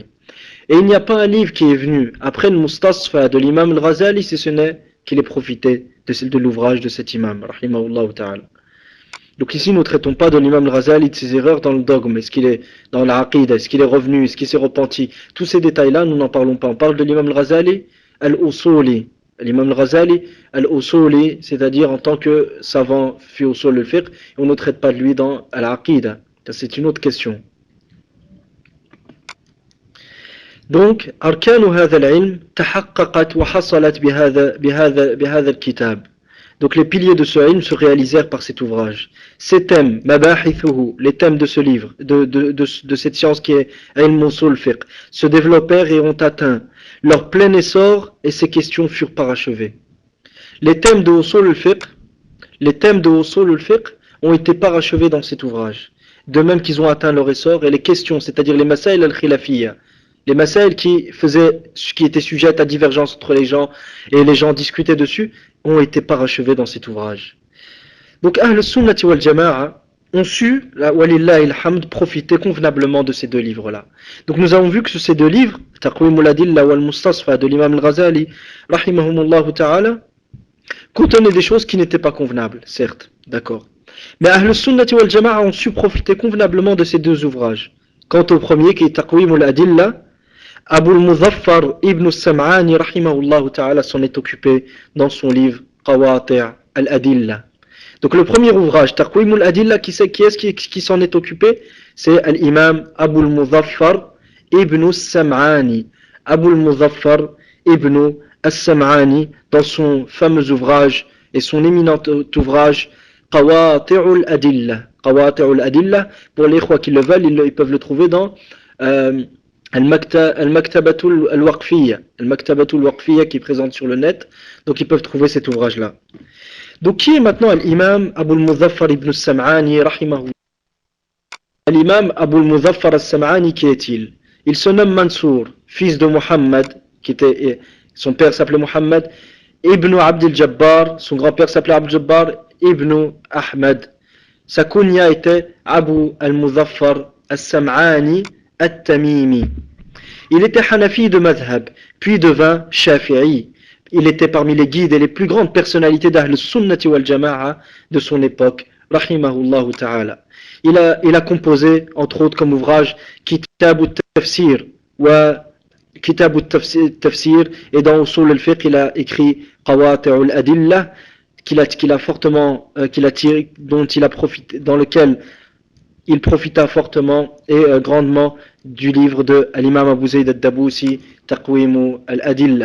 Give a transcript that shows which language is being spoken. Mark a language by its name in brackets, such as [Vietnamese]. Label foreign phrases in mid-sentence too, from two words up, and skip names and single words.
[French] Et il n'y a pas un livre qui est venu après le Mustasfa de l'imam al-Ghazali si ce n'est qu'il ait profité de l'ouvrage de cet imam [Arabic] رحمه الله تعالى. [French] Donc ici nous ne traitons pas de l'imam al-Ghazali, de ses erreurs dans le dogme, est-ce qu'il est dans l'aqid, est-ce qu'il est revenu, est-ce qu'il s'est repenti, tous ces détails là nous n'en parlons pas. On parle de l'imam al-Ghazali al-Usuli, l'imam al-Ghazali al-Usuli, c'est-à-dire en tant que savant [Arabic] في أصول الفقه, [French] on ne traite pas de lui dans al-aqid, c'est une autre question. [Arabic] Donc أركان هذا العلم تحققت وحصلت بهذا الكتاب. [French] Donc les piliers de ce ilm se réalisèrent par cet ouvrage. Ces thèmes, mabahithuhu, les thèmes de ce livre, de cette science qui est [Arabic] علم أصول فقه, [French] se développèrent et ont atteint leur plein essor, et ces questions furent parachevées. Les thèmes de [Arabic] أصول الفقه, [French] ont été parachevés dans cet ouvrage, de même qu'ils ont atteint leur essor, et les questions, c'est-à-dire les [Arabic] المسائل الخلافية, [French] les masail qui étaient sujettes à divergence entre les gens, et les gens discutaient dessus, ont été parachevés dans cet ouvrage. Donc [Arabic] أهل السنة والجماعة [French] ont su, [Arabic] ولله الحمد, [French] profiter convenablement de ces deux livres-là. Donc nous avons vu que ces deux livres, Taqwim al-Adilla wal Mustasfa de l'imam al-Ghazali, [Arabic] رحمهما الله تعالى, [French] contenaient des choses qui n'étaient pas convenables, certes, d'accord. Mais [Arabic] أهل السنة والجماعة [French] ont su profiter convenablement de ces deux ouvrages. Quant au premier qui est Taqwim al-Adilla, Abu al-Muzaffar ibn al-Sam'ani [Arabic] رحمه الله تعالى [French] s'en est occupé dans son livre Qawati' al-Adilla. Donc le premier ouvrage, Taqwim al-Adilla, qui est-ce qui s'en est occupé? C'est l'imam Abu al-Muzaffar ibn al-Sam'ani. Abu al-Muzaffar ibn al-Sam'ani, dans son fameux ouvrage et son éminent ouvrage Qawati' al-Adilla. Qawati' al-Adilla, pour les ikhwa qui le veulent, ils peuvent le trouver dans Al-Maktabatul al-Waqfiyya. Al-Maktabatul al-Waqfiyya qui est présente sur le net. Donc ils peuvent trouver cet ouvrage-là. Donc qui est maintenant l'imam Abu al-Muzaffar ibn al-Sam'ani rahimahullah? L'imam Abu al-Muzaffar al-Sam'ani, qui est-il? Il se nomme Mansour, fils de Muhammad, son père s'appelait Muhammad, ibn Abd al-Jabbar, son grand-père s'appelait Abd al-Jabbar, ibn Ahmad. Sa kunya était Abu al-Muzaffar al-Sam'ani al-Tamimi. Il était Hanafi de Madhab, puis devint Shafi'i. Il était parmi les guides et les plus grandes personnalités d' [Arabic] أهل السنة والجماعة [French] de son époque, [Arabic] رحمه الله تعالى. [French] Il a composé, entre autres comme ouvrage, Kitab al-Tafsir, et dans [Arabic] أصول الفقه, [French] il a écrit Qawati' al-Adilla, dans lequel il profita fortement et grandement du livre de l'imam Abu Zayd al-Dabusi, Taqwim al-Adilla.